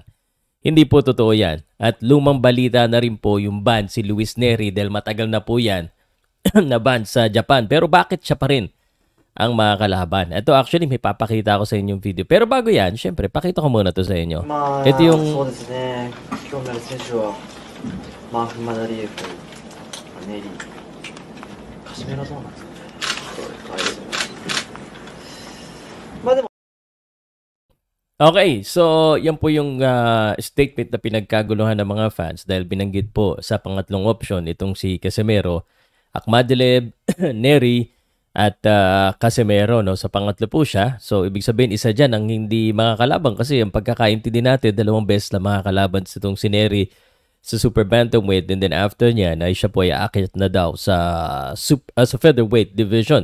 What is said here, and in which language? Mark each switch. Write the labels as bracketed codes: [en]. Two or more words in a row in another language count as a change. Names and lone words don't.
[tl] Hindi po totoo yan. At lumang balita na rin po yung ban si Luis Nery dahil matagal na po yan na ban sa Japan. Pero bakit siya pa rin ang makakalaban? Ito actually may papakita ako sa inyong video. Pero bago yan, syempre pakita ko muna to sa inyo. Ito yung... [ja] 興味ある選手はマーフ・マダリエフ、ネリー、カシメロどうなんですかね。あれですね。まあでも [tl] Okay, so yan po yung statement na pinagkaguluhan ng mga fans dahil binanggit po sa pangatlong option itong si Casimero, Akhmadaliev, Nery at Casimero, no? Sa pangatlo po siya. So ibig sabihin isa dyan ang hindi makakalaban kasi ang pagkakaintindi natin dalawang beses na makakalaban sa itong si Nery sa [en] super bantamweight, [tl] and then after niya na siya po ay aakyat na daw sa [en] featherweight division.